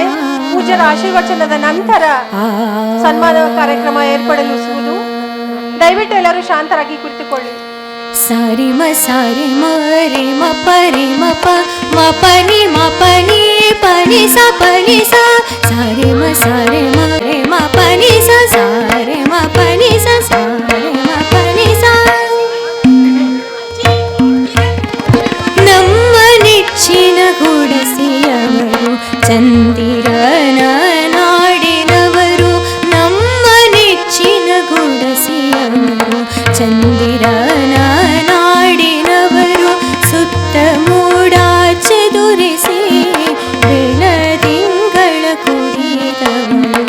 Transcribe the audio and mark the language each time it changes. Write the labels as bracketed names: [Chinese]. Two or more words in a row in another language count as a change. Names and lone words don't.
[Kannada] ಪೂಜ್ಯರ ಆಶೀರ್ವಚನದ ನಂತರ ಸನ್ಮಾನ ಕಾರ್ಯಕ್ರಮ ಏರ್ಪಡಿಸುವುದು. ದಯವಿಟ್ಟು ಎಲ್ಲರೂ ಶಾಂತರಾಗಿ ಕುಳಿತುಕೊಳ್ಳಿ. ಸಾರಿ ಮ ಸಾರಿ ಮ ರೇ ಮ ಪರಿ ಮ ಪ ಮ ಪನಿ ಮ ಪನಿ ಪನಿ ಸ ಪನಿ ಸ ಸಾರಿ ಮ ಸಾರಿ ಮ ರೇ ಮ ಪನಿ ಸ ಸಾರಿ ಮ ಪನಿ ಸ ಸಾರಿ ಮ ಪನಿ ಸ. ನಮ್ಮ ನೆಚ್ಚಿನ ಗುಡಿಸಿಯವರು ಚಂದಿರನ ನಾಡಿನವರು. ನಮ್ಮ ನೆಚ್ಚಿನ ಗುಡಿಸಿಯವರು ಚಂದಿರನ ನಾಡಿನವರು. ಸುತ್ತ ಮೂಡ ಚದುರಿಸಿ ಬೆಳದಿಂಗಳ ಕುಡಿದವರು.